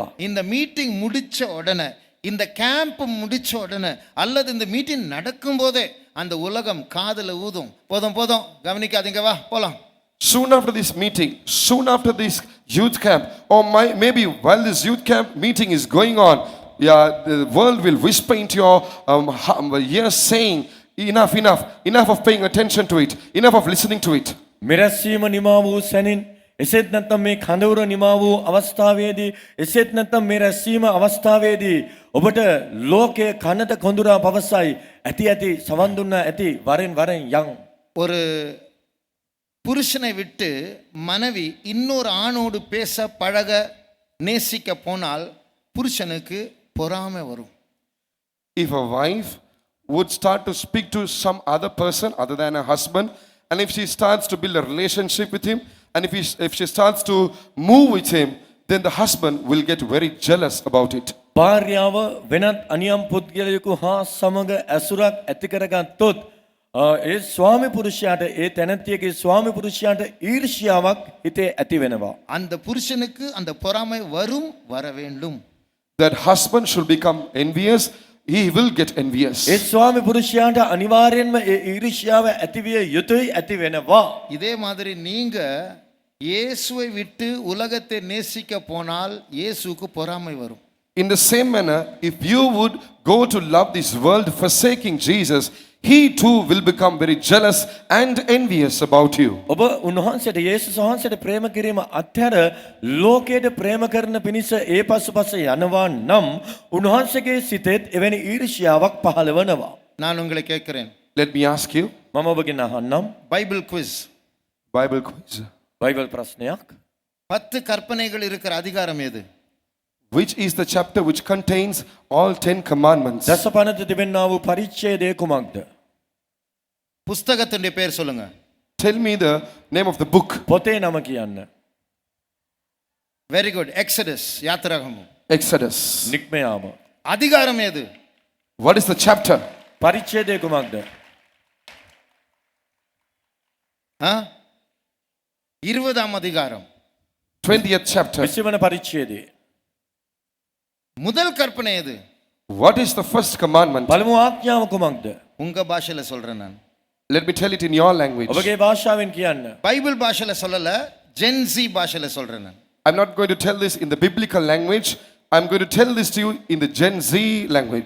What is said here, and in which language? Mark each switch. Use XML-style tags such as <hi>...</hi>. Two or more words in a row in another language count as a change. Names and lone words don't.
<ta>இந்த மீட்டிங் முடிச்ச உடனே, இந்த கேம்ப் முடிச்ச உடனே, அல்லது இந்த மீட்டிங் நடக்கும் போதே அந்த உலகம் காதுல ஊதும், போதும் போதும் கவனிக்காதீங்க, வா போலாம்.</ta> <en>Soon after this meeting, soon after this youth camp, or maybe while this youth camp meeting is going on, yeah, the world will whisper into your ears saying, enough, enough, enough of paying attention to it, enough of listening to it.</en> <si>මෙරැස්වීම නිමා වූ සැනින් එසේත් නැත්නම් මේ කඳවුර නිමා වූ අවස්ථාවේදී එසේත් නැත්නම් මේ රැස්වීම අවස්ථාවේදී ඔබට ලෝකයේ කනට කොඳුරා පවසයි ඇති ඇති සවන් දුන්නා ඇති වරෙන් වරෙන් යන්.</si> <ta>ஒரு புருஷனை விட்டு மனைவி இன்னொரு ஆணோடு பேச பழக நேசிக்க போனால் புருஷனுக்கு பொறாமை வரும்.</ta> <en>If a wife would start to speak to some other person other than her husband, and if she starts to build a relationship with him, and if she starts to move with him, then the husband will get very jealous about it.</en> <si>භාර්යාව වෙනත් අනියම් පුද්ගලයෙකු හා සමග ඇසුරක් ඇති කරගත්තොත් ඒ ස්වාමි පුරුෂයාට ඒ තැනැත්තියගේ ස්වාමි පුරුෂයාට ඊර්ෂ්‍යාවක් හිතේ ඇති වෙනවා.</si> <ta>அந்த புருஷனுக்கு அந்த பொறாமை வரும், வர வேண்டும்.</ta> <en>That husband should become envious, he will get envious.</en> <si>ඒ ස්වාමි පුරුෂයාට අනිවාර්යෙන්ම ඒ ඊර්ෂ්‍යාව ඇතිවිය යුතුයි ඇති වෙනවා.</si> <ta>இதே மாதிரி நீங்க இயேசுவை விட்டு உலகத்தை நேசிக்க போனால் இயேசுவுக்கு பொறாமை வரும்.</ta> <en>In the same manner, if you would go to love this world forsaking Jesus, he too will become very jealous and envious about you.</en> <si>ඔබ උන්වහන්සේට යේසුස් වහන්සේට ප්‍රේම කිරීම අත්හැර ලෝකයට ප්‍රේම කරන පිණිස ඒ පසුපස යනවා නම් උන්වහන්සේගේ සිතෙත් එවැනි ඊර්ෂ්‍යාවක් පහළ වෙනවා.</si> <ta>நான் உங்களை கேட்கிறேன்,</ta> <en>Let me ask you,</en> <si>මම ඔබගෙන් අහන්නම්</si> <en>Bible quiz. Bible quiz.</en> <si>බයිබල් ප්‍රශ්නයක්.</si> <ta>10 கற்பனைகள் இருக்கிற அதிகாரம் எது?</ta> <en>Which is the chapter which contains all 10 commandments?</en> <si>දසපනත තිබෙනා වූ පරිච්ඡේදය කුමක්ද?</si> <ta>புஸ்தகத்தினுடைய பேர் சொல்லுங்க.</ta> <en>Tell me the name of the book.</en> <si>පොතේ නම කියන්න.</si> <en>Very good.</en> <ta>எக்ஸடஸ், யாத்திராகமம்.</ta> <en>Exodus.</en> <si>නික්මයාම.</si> <ta>அதிகாரம் எது?</ta> <en>What is the chapter?</en> <si>පරිච්ඡේදය කුමක්ද?</si> <ta>20ஆம் அதிகாரம்.</ta> <en>20th chapter.</en> <si>20 වන පරිච්ඡේදය.</si> <ta>முதல் கற்பனை எது?</ta> <en>What is the first commandment?</en> <si>පළමු ආඥාව කුමක්ද?</si> <ta>உங்க பாஷையில சொல்றேன் நான்.</ta> <en>Let me tell it in your language.</en> <si>ඔබගේ භාෂාවෙන් කියන්න.</si> <ta>பைபிள் பாஷையில சொல்லல, ஜென்சி பாஷையில சொல்றேன் நான்.</ta> <en>I'm not going to tell this in the biblical language. I'm going to tell this to you in the Gen Z language.</en>